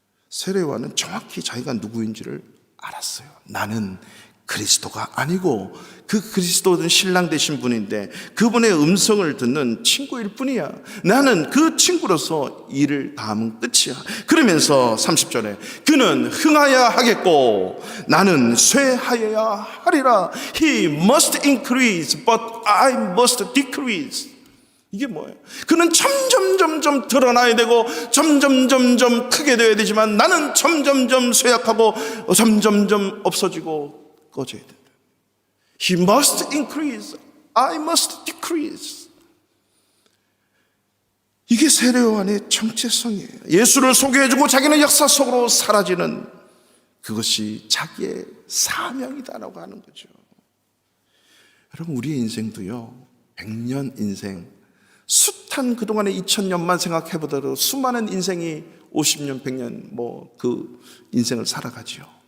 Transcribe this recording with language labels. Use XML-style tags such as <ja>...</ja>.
<ko>세례요한은 정확히 자기가 누구인지를 알았어요. 나는 그리스도가 아니고 그 그리스도는 신랑 되신 분인데 그분의 음성을 듣는 친구일 뿐이야. 나는 그 친구로서 일을 다하면 끝이야. 그러면서 30절에 그는 흥하여야 하겠고 나는 쇠하여야 하리라.</ko> <en>He must increase but I must decrease.</en> <ko>이게 뭐예요? 그는 점점 드러나야 되고 점점 크게 되어야 되지만 나는 점점 쇠약하고 점점 없어지고 꺼져야 된다.</ko> <en>He must increase, I must decrease.</en> <ko>이게 세례 요한의 정체성이에요. 예수를 소개해주고 자기는 역사 속으로 사라지는 그것이 자기의 사명이다라고 하는 거죠. 여러분, 우리의 인생도요, 100년 인생, 숱한 그동안의 2000년만 생각해보더라도 수많은 인생이 50년, 100년 그 인생을 살아가지요.</ko>